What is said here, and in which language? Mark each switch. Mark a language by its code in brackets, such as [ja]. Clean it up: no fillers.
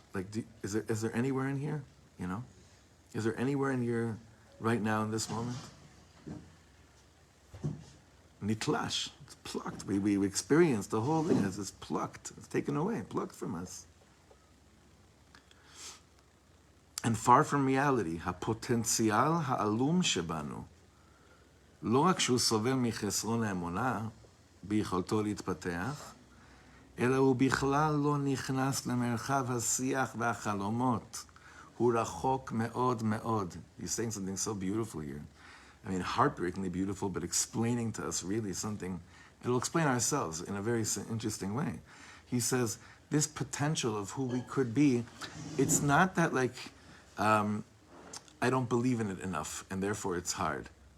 [en] Like, is there anywhere in here? Is there anywhere in here right now in this moment? Nitlash, it's plucked. We experienced the whole thing as it's plucked. It's taken away, plucked from us. And far from reality, [he] הפוטנציאל העלום שבנו, לא רק שהוא סובל מחסרון האמונה ביכולתו להתפתח, אלא הוא בכלל לא נכנס למרחב השיח והחלומות. הוא רחוק מאוד מאוד. [en] He's saying something so beautiful here. I mean, heartbreakingly beautiful, but explaining to us really something. It'll explain ourselves in a very interesting way. He says, this potential of who we could be, it's not that like, I don't believe in it enough, and therefore it's hard.